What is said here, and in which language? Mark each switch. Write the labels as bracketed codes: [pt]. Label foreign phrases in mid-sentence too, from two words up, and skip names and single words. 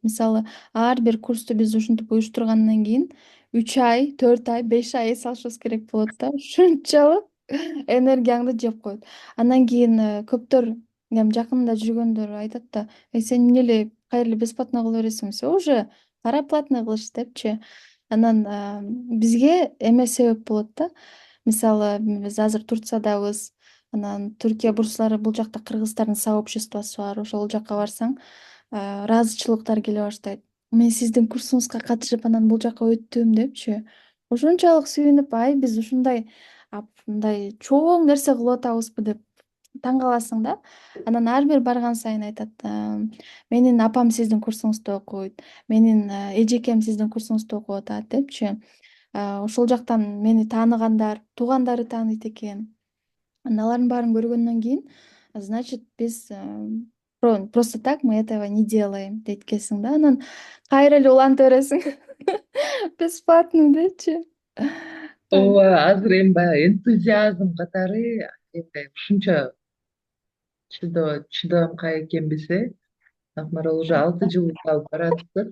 [ky] Мисалы ар бир курсту биз ушинтип уюштургандан кийин 3 ай, 4 ай, 5 ай эс алышыбыз керек болот да. Ушунчалык энергияңды жеп коет. Андан кийин көптөр эми жакында жүргөндөр айтат да: сен эмне эле кайра эле бесплатно кыла бересиң? [ru] Все уже пора платно [ky] кылыш депчи. Анан бизге эме себеп болот да. Мисалы биз азыр Турциядабыз. Анан Түркия бурслары, бул жакта кыргыздардын сообществосу бар. Ошол жака барсаң, ыраазычылыктар келе баштайт. Мен сиздин курсуңузга катышып анан бул жака өттүм депчи. Ошончолук сүйүнүп, биз ушундай мындай чоң нерсе кылып атабызбы деп таң каласың да. Анан ар бир барган сайын айтат: менин апам сиздин курсуңузда окуйт, менин эжекем сиздин курсуңузда окуп атат депчи. Ошол жактан мени тааныгандар, туугандары тааныйт экен. [ru] Анан алардын баарын көргөндөн кийин, значит, биз просто так мы этого не делаем [ky] дейт экенсиң да. Анан кайра эле уланта бересиң. Бесплатно депчи. Ооба, азыр эми баягы энтузиазм катары эми ушунча чыдамкай экенбиз, Акмарал уже 6 жыл салып баратыптыр.